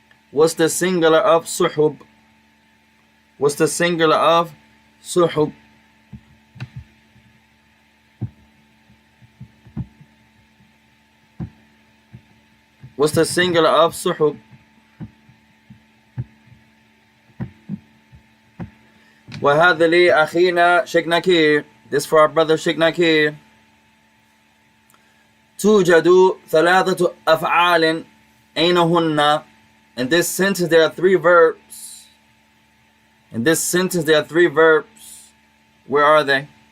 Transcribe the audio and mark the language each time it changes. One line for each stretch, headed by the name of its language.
English: What's the singular of صحب? What's the singular of صحب? What's the singular of صحب?
Arabic: وهذا لي أخينا Sheikh Nakir.
English: This for our brother Sheikh Nakir.
Arabic: توجد 3 أفعال أين هن?
English: In this sentence there are 3 verbs. In this sentence there are 3 verbs. Where are they?